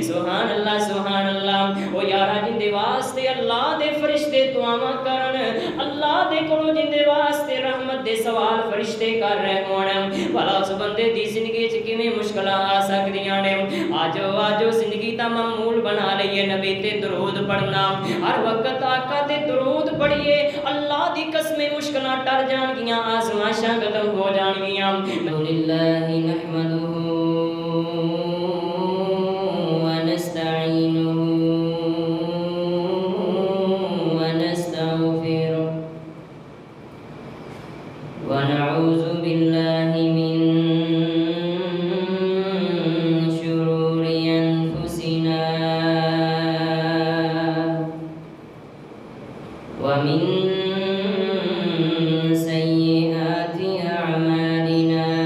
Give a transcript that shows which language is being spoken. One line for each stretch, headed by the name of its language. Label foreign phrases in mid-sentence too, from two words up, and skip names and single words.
Arabic: سبحان اللہ سبحان اللہ.
Punjabi: او یارا جندے واسطے اللہ دے فرشتے دعاواں کرن، اللہ دے کولوں جندے واسطے رحمت دے سوال فرشتے کر رہے ہون، بھلا اس بندے دی زندگی چ کیویں مشکل آ سکدیاں نے. آجو آجو زندگی دا معمول بنا لئیے نبی تے درود پڑھنا، ہر وقت آقا تے درود پڑھیے، اللہ دی قسم مشکلاں ٹل جانگیاں، آزمائشاں ختم ہو جانگیاں.
Arabic: لله نحمده ونستعينه ونستغفره ونعوذ بالله من ومن سيئات أعمالنا